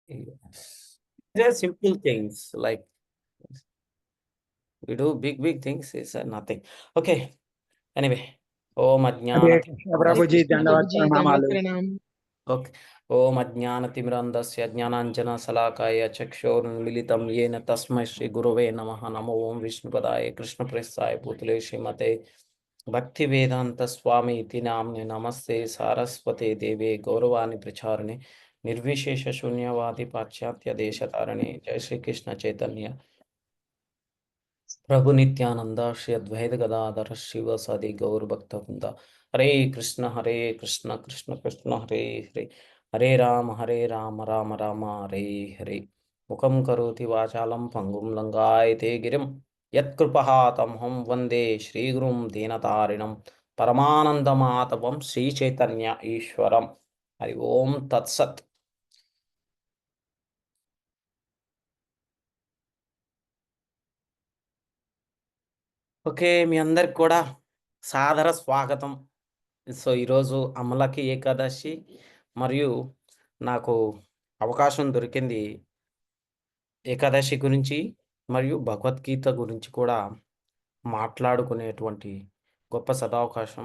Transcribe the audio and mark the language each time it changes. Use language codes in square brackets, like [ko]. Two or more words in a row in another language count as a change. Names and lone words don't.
[en] Yes. They're simple things like we do big things is nothing. Okay. Anyway. [sa] Om हरे Ajnanati. [hi] कृष्ण प्रभु जी, कृष्ण प्रभु दंडवत जी दंडवत [te] प्रणामालु। [hi] प्रणाम। [en] ओके। [sa] ओम अज्ञानतिमिरन्धस्य ज्ञानाञ्जनशलाकाय चक्षुरुन्मीलितं येन तस्मै श्रीगुरवे नमः। नमो ओं विष्णुपदाय कृष्णप्रेष्ठाय भूतले श्रीमते भक्तिवेदान्तस्वामी इति नाम्ने। नमस्ते सारस्वते देवे गौरवाणि प्रचारिणे निर्विशेषशून्यवादी पाश्चात्यदेशतारिणे। जय श्री कृष्ण चैतन्य प्रभु नित्यानंद श्री अद्वैत गदाधर शिव सदि गौर भक्त वृंद। हरे कृष्ण कृष्ण कृष्ण हरे हरे। हरे राम राम राम हरे हरे। मुखं करोति वाचालं पंगुं लंघायते गिरिं यत्कृपहातमहं वन्दे श्रीगुरुं दीनतारिणं परमानन्दमाधवं श्रीचैतन्य ईश्वरं। हरि ओम तत्सत्। [te] ఓకే, మీ అందరికి కూడా సాదర స్వాగతం. సో ఈరోజు అమలకి ఏకాదశి మరియు నాకు అవకాశం దొరికింది ఏకాదశి గురించి మరియు భగవద్గీత గురించి కూడా మాట్లాడుకునేటువంటి గొప్ప సదావకాశం.